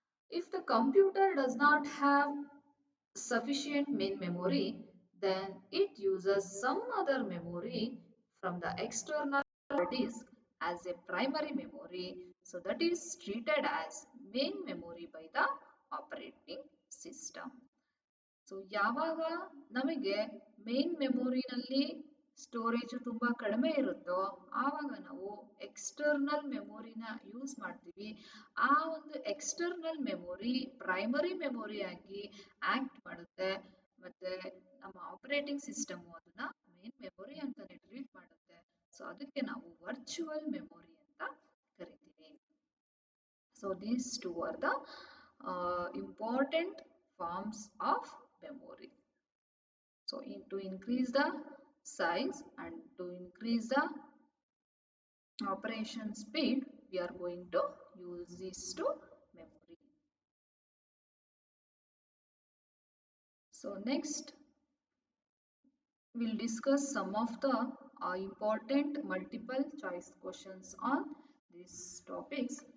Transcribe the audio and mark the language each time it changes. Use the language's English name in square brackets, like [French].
[English] If the computer does not have sufficient main memory, then it uses some other memory from the external disk as a primary memory. So that is treated as main memory by the operating system. [Kannada] So ಯಾವಾಗ ನಮಗೆ main ಮೆಮೊರಿನಲ್ಲಿ storage ತುಂಬ ಕಡಿಮೆ ಇರುತ್ತೋ ಆವಾಗ ನಾವು external ಮೆಮೊರಿನ use ಮಾಡ್ತೀವಿ. ಆ ಒಂದು ಎಕ್ಸ್ಟರ್ನಲ್ ಮೆಮೊರಿ ಪ್ರೈಮರಿ ಮೆಮೊರಿ ಆಗಿ ಆಕ್ಟ್ ಮಾಡುತ್ತೆ ಮತ್ತೆ ನಮ್ಮ ಆಪರೇಟಿಂಗ್ ಸಿಸ್ಟಮ್ ಅದನ್ನ ಮೇನ್ ಮೆಮೊರಿ ಅಂತಾನೆ ಟ್ರೀಟ್ ಮಾಡುತ್ತೆ. ಸೊ ಅದಕ್ಕೆ ನಾವು ವರ್ಚುವಲ್ ಮೆಮೊರಿ ಅಂತ ಕರಿತೀವಿ. [English] So these two are the important forms of memory. So to increase the size and to increase the operation speed, we are going to use these two memory. So next, we'll discuss some of the important multiple choice questions on these topics.